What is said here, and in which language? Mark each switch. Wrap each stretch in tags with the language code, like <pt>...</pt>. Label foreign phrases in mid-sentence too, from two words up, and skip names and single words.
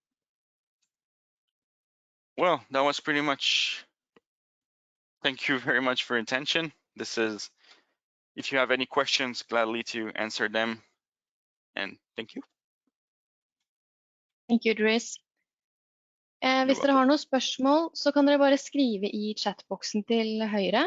<en>Well, that was pretty much. Thank you very much for your attention. If you have any questions, gladly to answer them. And thank you. Thank you, Dries.</en> <no>Hvis dere har noen spørsmål, så kan dere bare skrive i chatboksen til høyre.</no>